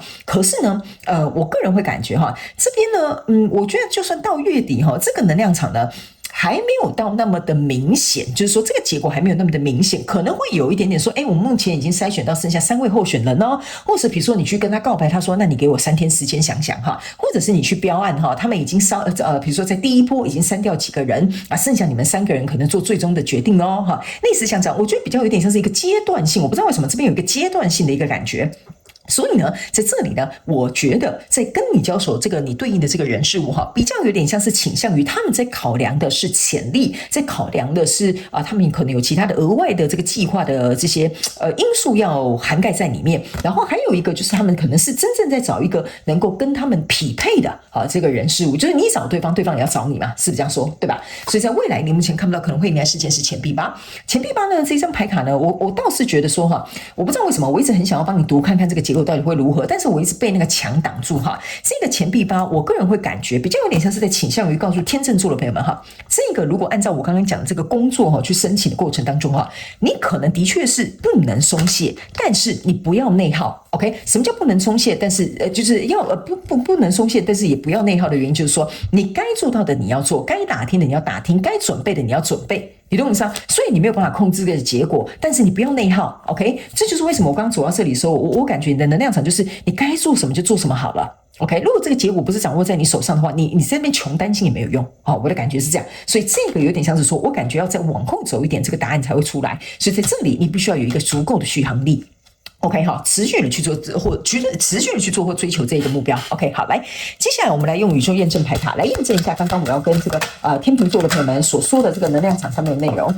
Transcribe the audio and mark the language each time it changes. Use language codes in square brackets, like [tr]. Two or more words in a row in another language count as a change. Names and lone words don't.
[zh] 可是呢，我個人會感覺哈，這邊呢，我覺得就算到月底哈，這個能量場呢還沒有到那麼的明顯，就是說這個結果還沒有那麼的明顯，可能會有一點點說，我們目前已經篩選到剩下3位候選人哦，或者比如說你去跟他告白，他說那你給我3天時間想想哈，或者是你去標案哈，他們已經比如說在第一波已經刪掉幾個人啊，剩下你們3個人可能做最終的決定哦哈，類似像這樣，我覺得比較有點像是一個階段性，我不知道為什麼這邊有一個階段性的一個感覺。所以呢，在這裡呢，我覺得在跟你交手這個你對應的這個人事物哈，比較有點像是傾向於他們在考量的是潛力，在考量的是他們可能有其他的額外的這個計劃的這些因素要涵蓋在裡面。然後還有一個就是他們可能是真正在找一個能夠跟他們匹配的這個人事物，就是你找對方，對方也要找你嘛，是不是這樣說，對吧？所以在未來你目前看不到可能會迎來事件是錢幣8，錢幣8呢這張牌卡呢，我倒是覺得說哈，我不知道為什麼我一直很想要幫你讀看看這個結果到底會如何，但是我一直被那個牆擋住哈。這個錢幣8，我個人會感覺比較有點像是在傾向於告訴天秤座的朋友們哈，這個如果按照我剛剛講的這個工作哈去申請的過程當中哈，你可能的確是不能鬆懈，但是你不要內耗。OK， 什麼叫不能鬆懈？但是就是要不能鬆懈，但是也不要內耗的原因就是說，你該做到的你要做，該打聽的你要打聽，該準備的你要準備。你懂我意思嗎？所以你沒有辦法控制這個結果，但是你不要內耗 ，OK？這就是為什麼我剛剛走到這裡的時候，我感覺你的能量場就是你該做什麼就做什麼好了 ，OK？如果這個結果不是掌握在你手上的話，你在那邊窮擔心也沒有用，我的感覺是這樣，所以這個有點像是說我感覺要再往後走一點，這個答案才會出來，所以在這裡你必須要有一個足夠的續航力。OK， 好，持續的去做或追求這一個目標。OK， 好，來，接下來我們來用宇宙驗證牌卡來驗證一下剛剛我要跟這個天秤座的朋友們所說的這個能量場上面的內容。